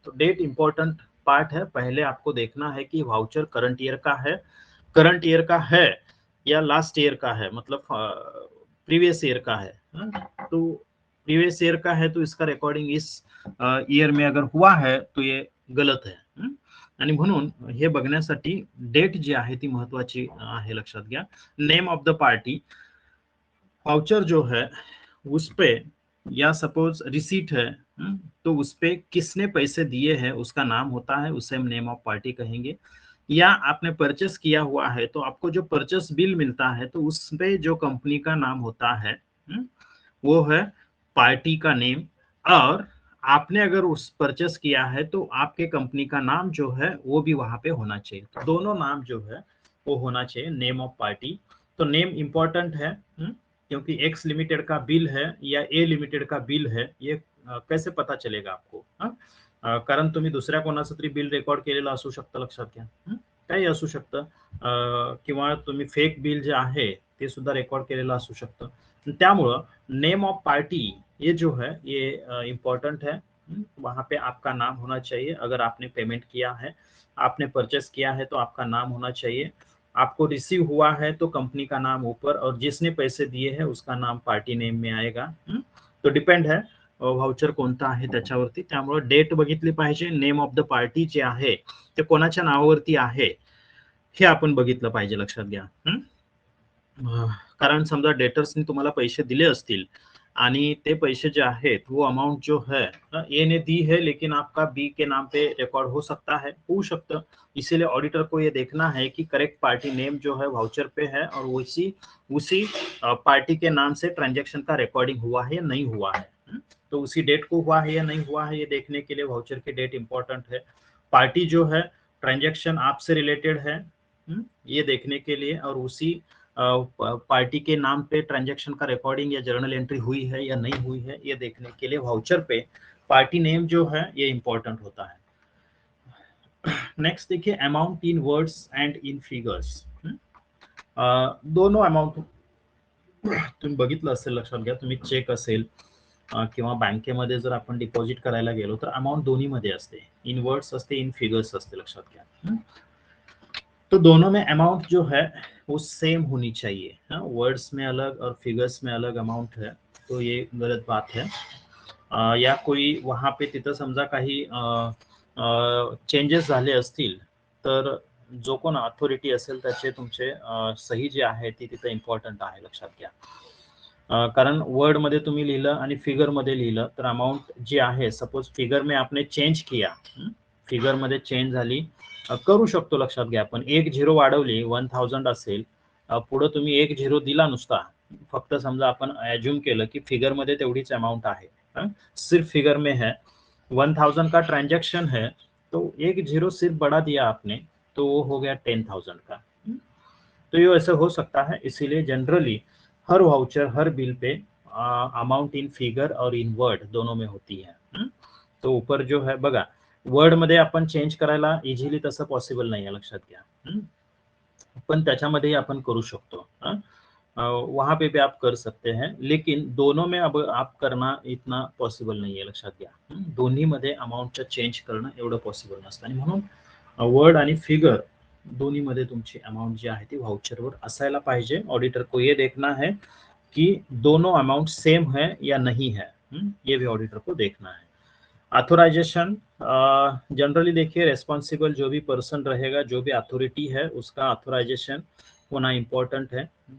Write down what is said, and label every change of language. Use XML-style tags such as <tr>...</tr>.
<hi>तो date important part है। पहले आपको देखना है कि वाउचर करंट ईयर का है, करंट ईयर का है या लास्ट ईयर का है, मतलब प्रीवियस ईयर का है। तो प्रीवियस ईयर का है तो इसका रेकॉर्डिंग इस ईयर में अगर हुआ है तो ये गलत है।</hi> <mr>आणि म्हणून हे बघण्यासाठी डेट जी आहे ती महत्वाची आहे, लक्षात घ्या।</mr> <hi>Name of the party, voucher जो है उस पे या सपोज रिसीट है तो उस पे किसने पैसे दिए हैं उसका नाम होता है, उसे हम नेम ऑफ पार्टी कहेंगे। या आपने परचेस किया हुआ है तो आपको जो परचेस बिल मिलता है तो उस पे जो कंपनी का नाम होता है वो है पार्टी का नेम। और आपने अगर उस परचेस किया है तो आपके कंपनी का नाम जो है वो भी वहां पे होना चाहिए। तो दोनों नाम जो है वो होना चाहिए नेम ऑफ पार्टी। तो नेम इंपॉर्टेंट है क्योंकि एक्स लिमिटेड का बिल है या ए लिमिटेड का बिल है ये कैसे पता चलेगा आपको?</hi> <mr>कारण तुम्ही दुसऱ्या कोणाचं तरी बिल रेकॉर्ड केलेलं असू शकतं, लक्षात घ्या। काही असू शकतं किंवा तुम्ही फेक बिल जे आहे ते सुद्धा रेकॉर्ड केलेलं असू शकतं। त्यामुळं</mr> <hi>नेम ऑफ पार्टी ये जो है ये इम्पोर्टेंट है। वहां पे आपका नाम होना चाहिए। अगर आपने पेमेंट किया है, आपने परचेस किया है तो आपका नाम होना चाहिए। आपको रिसीव हुआ है तो कंपनी का नाम ऊपर और जिसने पैसे दिए हैं उसका नाम पार्टी नेम में आएगा। तो डिपेंड है</hi> <mr>व्हाउचर कोणता आहे त्याच्यावरती। त्यामुळे डेट बघितली पाहिजे, नेम ऑफ द पार्टी जे आहे ते कोणाच्या नावावरती आहे हे आपण बघितलं पाहिजे, लक्षात घ्या। कारण समजा डेटर्सनी तुम्हाला पैसे दिले असतील आणि ते पैसे जो आहेत</mr> <hi>वो अमाउंट जो है ए ने दी है लेकिन आपका बी के नाम पे रिकॉर्ड हो सकता है, हो सकता। इसीलिए ऑडिटर को ये देखना है कि करेक्ट पार्टी नेम जो है वाउचर पे है और उसी उसी पार्टी के नाम से ट्रांजैक्शन का रिकॉर्डिंग हुआ है या नहीं हुआ है। तो उसी डेट को हुआ है या नहीं हुआ है ये देखने के लिए वाउचर की डेट इंपॉर्टेंट है। पार्टी जो है ट्रांजैक्शन आपसे रिलेटेड है ये देखने के लिए, और उसी पार्टी के नाम पे ट्रांजैक्शन का रिकॉर्डिंग या जर्नल एंट्री हुई है या नहीं हुई है ये देखने के लिए वाउचर पे पार्टी नेम जो है ये इंपॉर्टेंट होता है। नेक्स्ट देखिए, amount in words and in figures.</hi> <mr>दोनों अमाउंट तुम्ही बघितलं असेल, लक्षात घ्या। तुम्ही चेक असेल किंवा बँकेमध्ये जर आपण डिपॉझिट करायला गेलो तर अमाउंट दोन्ही मध्ये असते, इन वर्ड्स असते, इन फिगर्स असते, लक्षात घ्या।</mr> <hi>तो दोनों में अमाउंट जो है वो सेम होनी चाहिए। वर्ड्स में अलग और फिगर्स में अलग अमाउंट है तो ये गलत बात है। या कोई वहां पे</hi> <mr>तिथं समजा काही चेंजेस झाले असतील तर जो कोण अथॉरिटी असेल त्याचे तुमचे सही जे आहे ती तिथं इम्पॉर्टंट आहे, लक्षात घ्या। कारण वर्ड मध्ये तुम्ही लिहिलं आणि फिगर मध्ये लिहिलं तर अमाउंट जी आहे,</mr> <hi>सपोज फिगर में आपने चेंज किया,</hi> <mr>फिगर मध्ये चेंज झाली, करू शकतो, लक्षात घ्या। पण एक झिरो वाढवली 1000 असेल, पुढे तुम्ही एक झिरो दिला नुसता, फक्त समजा आपण अज्यूम केलं की फिगर मध्ये तेवढीच अमाउंट आहे,</mr> <hi>सिर्फ फिगर में है 1000 का ट्रांजैक्शन है तो एक जीरो सिर्फ बढ़ा दिया आपने तो वो हो गया 10,000 का। तो ये ऐसे हो सकता है। इसीलिए generally हर voucher, हर bill pay amount in figure और इन वर्ड दोनों में होती है।</hi> <mr>तो ऊपर जो है बघा, वर्ड मध्ये आपण चेंज करायला इझिली तसं पॉसिबल नाही आहे, लक्षात घ्या। पण त्याच्यामध्येही आपण करू शकतो,</mr> <hi>वहां पे भी आप कर सकते हैं, लेकिन दोनों में अब आप करना इतना पॉसिबल नहीं है, लक्षात घ्या।</hi> <mr>दोन्ही मध्ये अमाउंटचं चेंज करणं एवढं पॉसिबल नसतं आणि म्हणून वर्ड आणि फिगर दोन्ही मध्ये तुमची अमाउंट जी आहे ती व्हाउचरवर असायला पाहिजे।</mr> <hi>ऑडिटर को ये देखना है कि दोनों अमाउंट सेम है या नहीं है, ये भी ऑडिटर को देखना है। ऑथोराइजेशन, जनरली देखिए रेस्पॉन्सिबल जो भी पर्सन रहेगा, जो भी अथॉरिटी है उसका ऑथोराइजेशन होना इम्पॉर्टंट है।</hi>